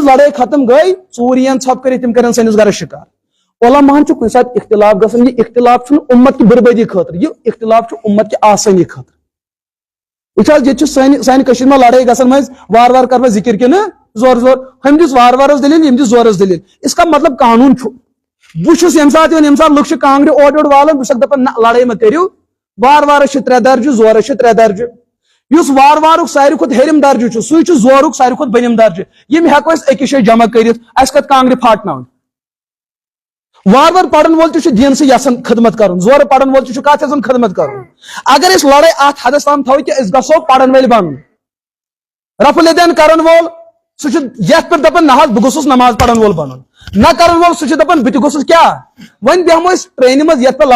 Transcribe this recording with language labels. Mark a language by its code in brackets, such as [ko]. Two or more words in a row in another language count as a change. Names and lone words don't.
[ks] لڑٲے ختم گٔے ژوٗر یِیَن ژھۄپہٕ کٔرِتھ تِم کرن سٲنِس گرس شِکار علماہن چھُ کُنہِ ساتہٕ اختلاف گژھان یہِ اختلاف چھُنہٕ اُمت کہِ بربٲدی خٲطرٕ یہِ اختلاف چھُ اُمت کہِ آسٲنی خٲطرٕ وٕچھ حظ ییٚتہِ چھِ سانہِ کٔشیٖرِ منٛز لڑٲے گژھان منٛز وارٕ وارٕ کرٕ بہٕ ذِکر کِنہٕ زورٕ زور ہُمۍ دِژ وارٕ وارس دٔلیٖل یِم دِژ زورس دٔلیٖل [ur] اس کا مطلب [ks] قانوٗن چھُ بہٕ چھُس ییٚمہِ ساتہٕ یِوان ییٚمہِ ساتہٕ لُکھ چھِ کانٛگرِ اورٕ یورٕ والان بہٕ چھُسکھ دپان نہ لڑٲے مہ کٔرِو وارٕ وارس چھِ 3 درجہٕ زورس چھِ 3 درجہٕ یُس وارٕ وارُک ساروی کھۄتہٕ ہیٚرِم درجہٕ چھُ سُے چھُ زورُک ساروی کھۄتہٕ بٔنِم درجہٕ یِم ہٮ۪کو أسۍ أکِس جایہِ جمع کٔرِتھ اَسہِ کتھ کانٛگرِ پھاٹناوٕنۍ وارٕ وارٕ پرن وول تہِ چھُ دیٖنسٕے یژھان خدمت کرُن زورٕ پرن وول تہِ چھُ کتھ یژھان خدمت کرُن اگر أسۍ لڑٲے اتھ حدس تام تھاوو کہِ أسۍ گژھو پرن وٲلۍ بنُن رفل دین کرن وول سُہ چھُ یتھ پٮ۪ٹھ دپان نہ حظ بہٕ گوٚژھُس نماز پرن وول بنُن نہ کرن وول سُہ چھُ دپان بہٕ تہِ گوٚژھُس کیٛاہ وۄنۍ بیہمو أسۍ ٹرینہِ منٛز یتھ پٮ۪ٹھ